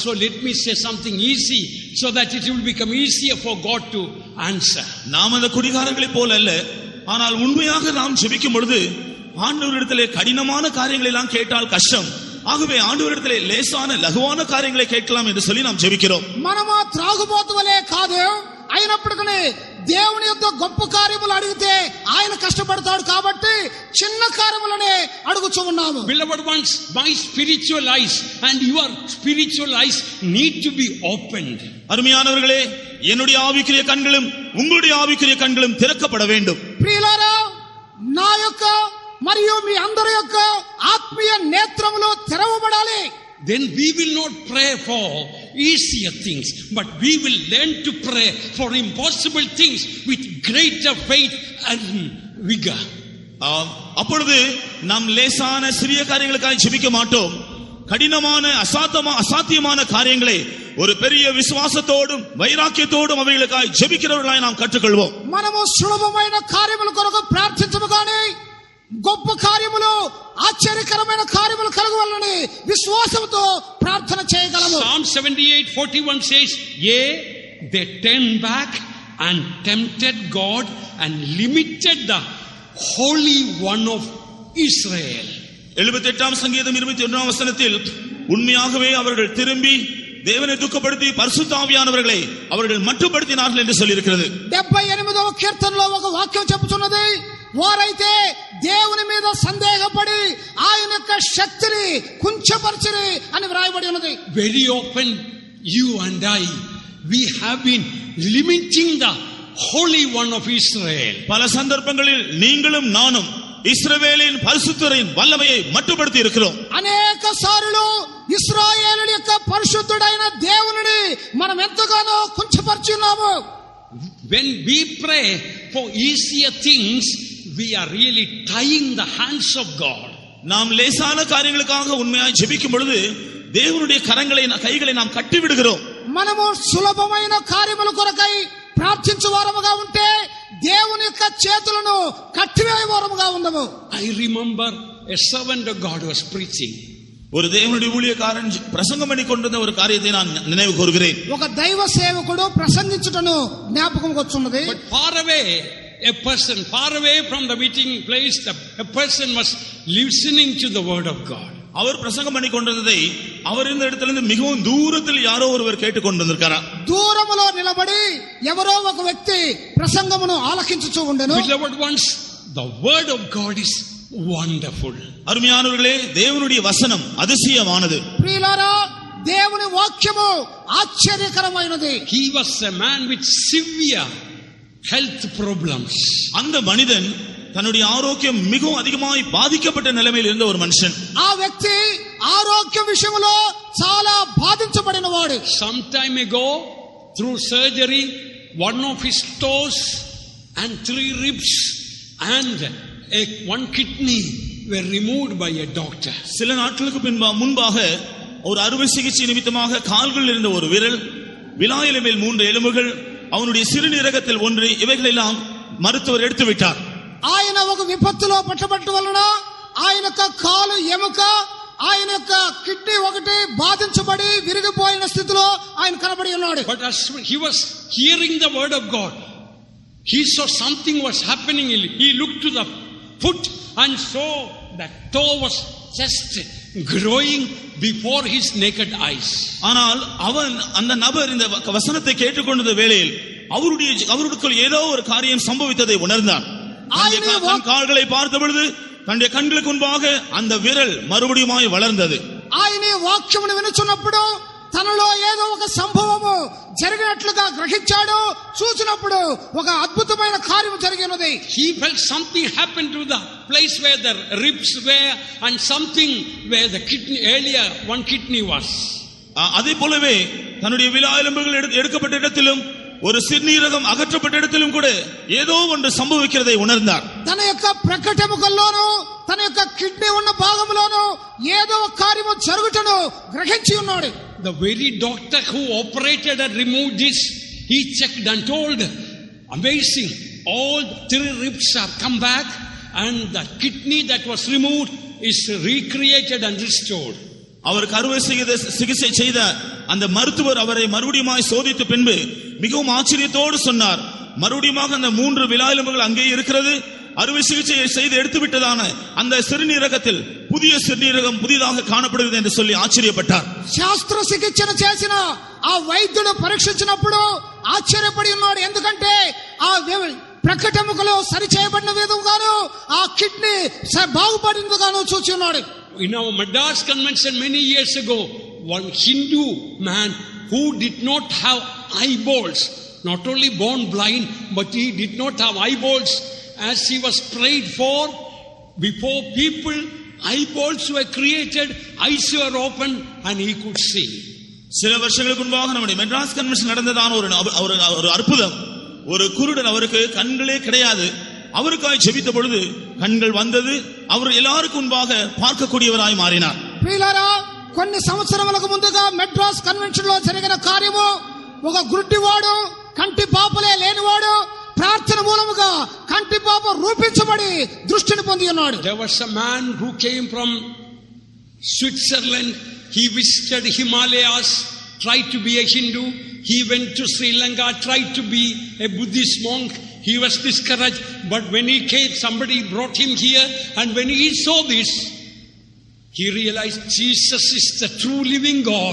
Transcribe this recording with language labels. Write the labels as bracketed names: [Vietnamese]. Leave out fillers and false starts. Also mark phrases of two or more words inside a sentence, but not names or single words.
[English] So let me say something easy so that it will become easier for God to answer. [Tamil] நாம் அந்த குடிகாரங்களை போல அல்ல, ஆனால் உண்மையாக நாம் ஜெபிக்கும் பொழுது ஆண்டவரிடத்திலே கடினமான காரியங்களை எல்லாம் கேட்டால் கஷ்டம். ஆகவே ஆண்டவரிடத்திலே லேசான லகுவான காரியங்களை கேட்கலாம் என்று சொல்லி நாம் ஜெபிக்கிறோம். [Telugu] మనము త్రాగుబోతు వలే కాదు, అయినప్పటికీ దేవుని యొక్క గొప్ప కార్యములు అడిగితే ఆయన కష్టపడతాడు కాబట్టి చిన్న కార్యములనే అడుగుచూ ఉన్నాము. [English] Beloved ones, my spiritual eyes and your spiritual eyes need to be opened. [Tamil] அருமையானவர்களே, என்னுடைய ஆவிக்குரிய கண்களும் உங்களுடைய ஆவிக்குரிய கண்களும் திறக்கப்பட வேண்டும். [Telugu] ప్రియులారా, నా యొక్క మరియు మీ అందరి యొక్క ఆత్మీయ నేత్రములు తెరవబడాలి. [English] Then we will not pray for easier things, but we will learn to pray for impossible things with greater faith and vigor. [Tamil] அப்பொழுது நாம் லேசான சிறிய காரியங்களுக்காக ஜெபிக்க மாட்டோம். கடினமான அசாத்தியமான காரியங்களை ஒரு பெரிய விசுவாசத்தோடும் வைராக்கியத்தோடும் அவைகளுக்காக ஜெபிக்கிறவர்களாய் நாம் கற்றுக்கொள்வோம். [Telugu] మనము సులభమైన కార్యముల కొరకు ప్రార్థించము గాని గొప్ప కార్యములు, ఆశ్చర్యకరమైన కార్యములు కలగవాలని విశ్వాసంతో ప్రార్థన చేయగలము. [English] Psalm 78:41 says, "Yea, they turned back and tempted God and limited the Holy One of Israel." [Tamil] 78ஆம் சங்கீதம் 21ஆம் வசனத்தில் உண்மையாகவே அவர்கள் திரும்பி தேவனை துக்கப்படுத்தி பரிசுத்த ஆவியானவர்களை அவர்கள் மட்டுப்படுத்தினார்கள் என்று சொல்லி இருக்கிறது. [Telugu] 78వ కీర్తనలో ఒక వాక్యం చెప్పుచున్నది, వారైతే దేవుని మీద సందేహపడి ఆయన యొక్క శక్తిని కుంచపరిచిరి అని వ్రాయబడి ఉన్నది. [English] Very often you and I, we have been limiting the Holy One of Israel. [Tamil] பல சந்தர்ப்பங்களில் நீங்களும் நானும் இஸ்ரவேலின் பரிசுத்தரின் வல்லமையை மட்டுப்படுத்தி இருக்கிறோம். [Telugu] అనేక సార్లు ఇశ్రాయేలు యొక్క పరిశుద్ధుడైన దేవునిని మనం ఎంతగానో కుంచపరిచి ఉన్నాము. [English] When we pray for easier things, we are really tying the hands of God. [Tamil] நாம் லேசான காரியங்களுக்காக உண்மையாய் ஜெபிக்கும் பொழுது தேவனுடைய கைகளை நாம் கட்டி விடுகிறோம். [Telugu] మనము సులభమైన కార్యముల కొరకై ప్రార్థించు వారముగా ఉంటే దేవుని యొక్క చేతులను కట్టివేయవరముగా ఉండవు. [English] I remember a servant of God was preaching. [Tamil] ஒரு தேவனுடைய ஊழியக்காரன் பிரசங்கம் பண்ணி கொண்டிருந்த ஒரு காரியத்தை நான் நினைவு கூறுகிறேன். [Telugu] ఒక దైవ సేవకుడు ప్రసంగించుటను జ్ఞాపకం వచ్చున్నది. [English] But far away from the meeting place, a person was listening to the word of God. [Tamil] அவர் பிரசங்கம் பண்ணி கொண்டிருந்ததை அவர் இருந்த இடத்திலிருந்து மிகவும் தூரத்தில் யாரோ ஒருவர் கேட்டுக் கொண்டிருந்தாரா. [Telugu] దూరములో నిలబడి ఎవరో ఒక వ్యక్తి ప్రసంగమును ఆలకించుచూ ఉండెను. [English] Beloved ones, the word of God is wonderful. [Tamil] அருமையானவர்களே, தேவனுடைய வசனம் அதிசயமானது. [Telugu] ప్రియులారా, దేవుని వాక్యము ఆశ్చర్యకరమైనది. [English] He was a man with severe health problems. [Tamil] அந்த மனிதன் தன்னுடைய ஆரோக்கியம் மிகவும் அதிகமாய் பாதிக்கப்பட்ட நிலைமையில் இருந்த ஒரு மனுஷன். [Telugu] ఆ వ్యక్తి ఆరోగ్య విషయంలో చాలా బాధించబడినవాడు. [English] Some time ago, through surgery, one of his toes and 3 ribs and one kidney were removed by a doctor. [Tamil] சில நாட்களுக்கு முன்பாக ஒரு அறுவை சிகிச்சை நிமித்தமாக கால்களில் இருந்த ஒரு விரல், விலாயில மேல் 3 எலும்புகள், அவனுடைய சிறுநீரகத்தில் 1, இவைகளெல்லாம் மருத்துவர் எடுத்து விட்டார். [Telugu] ఆయన ఒక విపత్తులో పట్టబట్టు వలన ఆయన యొక్క కాలు ఎముక, ఆయన యొక్క కిడ్నీ ఒకటి బాధించబడి విరిగిపోయిన స్థితిలో ఆయన కనబడి ఉన్నాడు. [English] But as he was hearing the word of God, he saw something was happening. He looked to the foot and saw that toe was just growing before his naked eyes. [Tamil] ஆனால் அவன் அந்த நபர் இந்த வசனத்தை கேட்டுக்கொண்ட வேளையில் அவருக்குள் ஏதோ ஒரு காரியம் சம்பவித்ததை உணர்ந்தான். கால்களை பார்த்த பொழுது தன்னுடைய கண்களுக்கு முன்பாக அந்த விரல் மறுபடியுமாய் வளர்ந்தது. [Telugu] ఆయన వాక్యమును వినుచున్నప్పుడు తనలో ఏదో ఒక సంభవము జరిగినట్లుగా గ్రహించాడు. చూసినప్పుడు ఒక అద్భుతమైన కార్యం జరిగినది. [English] He felt something happened to the place where the ribs were and something where the kidney earlier one kidney was. [Tamil] அதே போலவே தன்னுடைய விலா எலும்புகள் எடுக்கப்பட்ட இடத்திலும் ஒரு சிறுநீரகம் அகற்றப்பட்ட இடத்திலும் கூட ஏதோ ஒன்று சம்பவிக்கிறதை உணர்ந்தார். [Telugu] తన యొక్క ప్రకటముకల్లోనూ తన యొక్క కిడ్నీ ఉన్న భాగంలోనూ ఏదో ఒక కార్యము జరుగుటను గ్రహించి ఉన్నాడు. [English] The very doctor who operated and removed this, he checked and told, amazing, all 3 ribs have come back and the kidney that was removed is recreated and restored. [Tamil] அவருக்கு அறுவை சிகிச்சை செய்த அந்த மருத்துவர் அவரை மறுபடியும் சோதித்த பின்பு மிகவும் ஆச்சரியத்தோடு சொன்னார், மறுபடியும் அந்த 3 விலா எலும்புகள் அங்கே இருக்கிறது. அறுவை சிகிச்சையை செய்து எடுத்து விட்டதான அந்த சிறுநீரகத்தில் புதிய சிறுநீரகம் புதிதாக காணப்படுகிறது என்று சொல்லி ஆச்சரியப்பட்டார். [Telugu] శాస్త్ర చికిత్సను చేసిన ఆ వైద్యుడు పరీక్షించినప్పుడు ఆశ్చర్యపడి ఉన్నాడు. ఎందుకంటే ఆ ప్రకటముకలో సరి చేయబడిన విధంగాను ఆ కిడ్నీ బాగుపడినగాను చూచి ఉన్నాడు. [English] In our Madras convention many years ago, one Hindu man who did not have eyeballs, not only born blind, but he did not have eyeballs. As he was prayed for, before people, eyeballs were created, eyes were opened and he could see. [Tamil] சில வருஷங்களுக்கு முன்பாக நம்முடைய மெட்ராஸ் கன்வென்ஷன் நடந்ததான ஒரு அற்புதம். ஒரு குருடன், அவருக்கு கண்களே கிடையாது, அவருக்காய் ஜெபித்த பொழுது கண்கள் வந்தது. அவர் எல்லாருக்கும் முன்பாக பார்க்கக்கூடியவராய் மாறினார். [Telugu] ప్రియులారా, కొన్ని సంవత్సరములకు ముందుగా మెడ్రాస్ కన్వెన్షన్ లో జరిగిన కార్యము, ఒక గుడ్డివాడు, కంటి పాపలే లేనివాడు ప్రార్థన మూలముగా కంటి పాప రూపించబడి దృష్టిని పొంది ఉన్నాడు. [English] There was a man who came from Switzerland. He visited Himalayas, tried to be a Hindu. He went to Sri Lanka, tried to be a Buddhist monk. He was discouraged, but when he came, somebody brought him here, and when he saw this, he realized Jesus is the true living God.